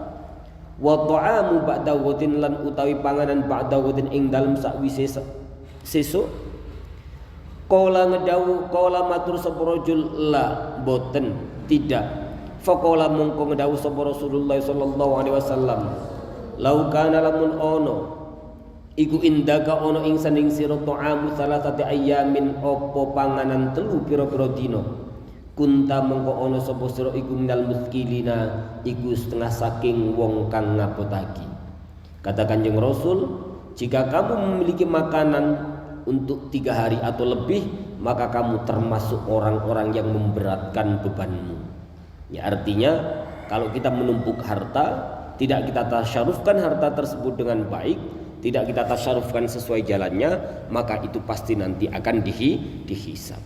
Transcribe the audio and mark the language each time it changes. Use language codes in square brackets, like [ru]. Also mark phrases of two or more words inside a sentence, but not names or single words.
[ar] وطعام بعد غد, [jv] lan utawi panganan [ar] بعد غد [jv] ing dalem sakwise sesuk. Qala ngedawuh, qala matur sapa rajul, la boten, tidak. Faqala mongko ngedawuh sapa [ar] رسول الله صلى الله عليه وسلم, لو كان [jv] lamun ono iku indaka ono ing sanding sira [ar] طعام ثلاثة أيام, [jv] opo panganan telu pira-pira dina, kunta mongko ono sapa sira iku [ar] من المثقلين, [jv] iku setengah saking wong kang ngapotaki. [id] Kata Kanjeng Rasul, jika kamu memiliki makanan untuk 3 hari atau lebih, maka kamu termasuk orang-orang yang memberatkan bebanmu. Ya, artinya kalau kita menumpuk harta, tidak kita tasyarufkan harta tersebut dengan baik, tidak kita tasyarufkan sesuai jalannya, maka itu pasti nanti akan dihisab.